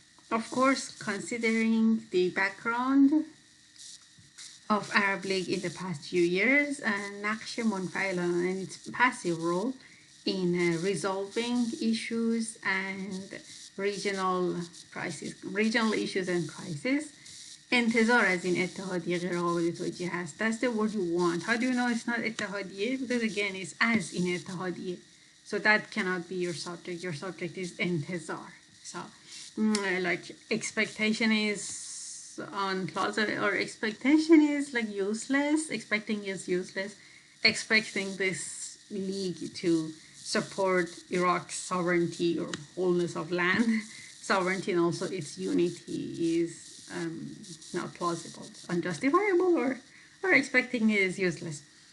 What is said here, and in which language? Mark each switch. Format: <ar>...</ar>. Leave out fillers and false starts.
<en>Of course, considering the background of Arab League in the past few years and</en> <fa>نقش منفعل</fa> <en>and its passive role in resolving issues and regional issues and crises,</en> <fa>انتظار از این اتحادیه غیر قابل توجیه هست.</fa> <en>That's the word you want. How do you know it's not اتحادیه? Because again, it's as</en> <fa>این اتحادیه.</fa> <en>So that cannot be your subject. Your subject is انتظار. So, like expectation is unplausible, or expectation is like useless. Expecting is useless. Expecting this league to support Iraq's sovereignty or wholeness of land, sovereignty, and also its unity is not plausible, unjustifiable, or expecting is useless.</en>